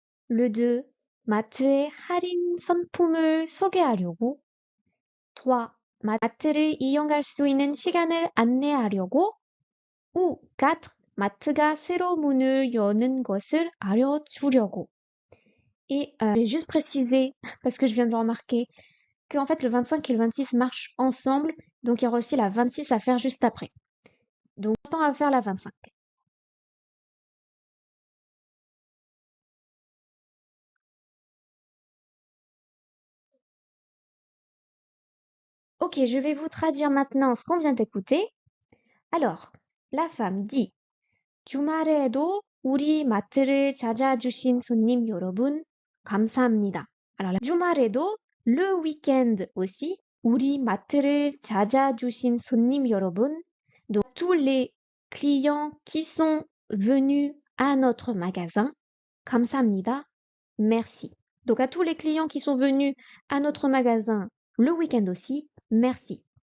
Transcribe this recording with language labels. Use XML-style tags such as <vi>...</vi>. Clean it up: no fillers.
<fr>Le 2.</fr> <ko>마트의 할인 상품을 소개하려고. 3. 마트를 이용할 수 있는 시간을 안내하려고.</ko> <fr>ou 4.</fr> <ko>마트가 새로 문을 여는 것을 알려주려고.</ko> <fr>Et je vais juste préciser, parce que je viens de le remarquer, qu'en fait le 25 et le 26 marchent ensemble, donc il y aura aussi la 26 à faire juste après. Donc, on va faire la 25. Ok, je vais vous traduire maintenant ce qu'on vient d'écouter. Alors, la femme dit</fr> <ko>주말에도 우리 마트를 찾아주신 손님 여러분, 감사합니다.</ko> <fr>Alors,</fr> <ko>주말에도,</ko> <fr>le week-end aussi,</fr> <ko>우리 마트를 찾아주신 손님 여러분,</ko> <fr>donc tous les clients qui sont venus à notre magasin,</fr> <ko>감사합니다,</ko> <fr>merci. Donc à tous les clients qui sont venus à notre magasin le week-end aussi, merci.</fr>